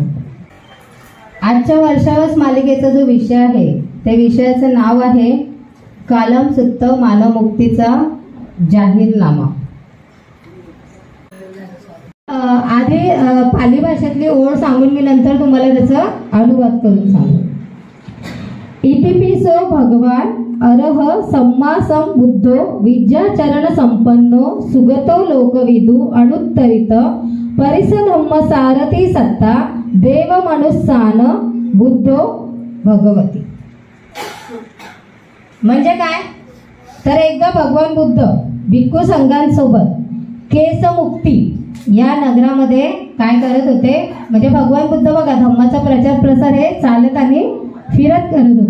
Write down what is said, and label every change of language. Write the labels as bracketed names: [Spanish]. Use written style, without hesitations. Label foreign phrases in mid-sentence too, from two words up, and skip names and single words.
[Marathi] आजच्या वर्षावास मालिकेचा जो विषय आहे त्या विषयाचं नाव आहे कालम सुत्त मानवमुक्तीचा जाहीरनामा. आधी पाली भाषेतली ओळ सांगून मी नंतर तुम्हाला त्याचा अनुवाद करून सांगू. [Pali] इतिपिसो भगवान अरह सम्मा संबुद्धो विद्याचरण संपन्नो सुगतो लोकविदु अनुत्तरित परिसधम्म सारथी सत्ता देव मनुस्सान बुद्धो भगवती. [Marathi] म्हणजे काय तर एकदा भगवान बुद्ध भिक्खू संघांसोबत केसमुक्ती या नगरामध्ये काय करत होते. म्हणजे भगवान बुद्ध बघा धम्माचा प्रचार प्रसार हे चालत आणि फिरत करत होते.